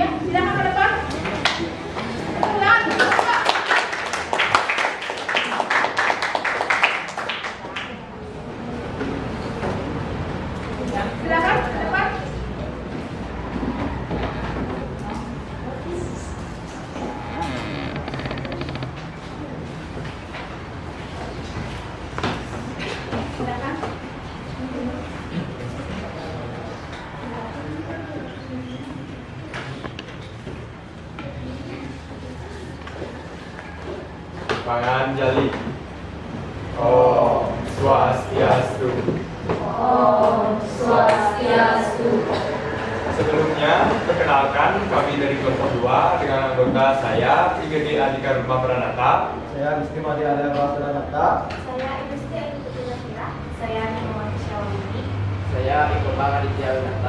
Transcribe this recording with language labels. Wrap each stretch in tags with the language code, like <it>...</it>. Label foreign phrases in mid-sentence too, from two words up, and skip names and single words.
<id>Silakan ke depan. Silakan. Silakan ke depan. Silakan. Pangan jali.</id> <ban>Om Swastiastu. Om Swastiastu.</ban> <id>Sebelumnya, perkenalkan kami dari kelompok 2 dengan anggota saya, IGD Adhika Rumah Pranata. Saya Gusti Madi Ada Pranata. Saya Ibu Siti Ayu Putri. Saya Nurmawati Syawini. Saya Iqbal Aditya Winata.</id>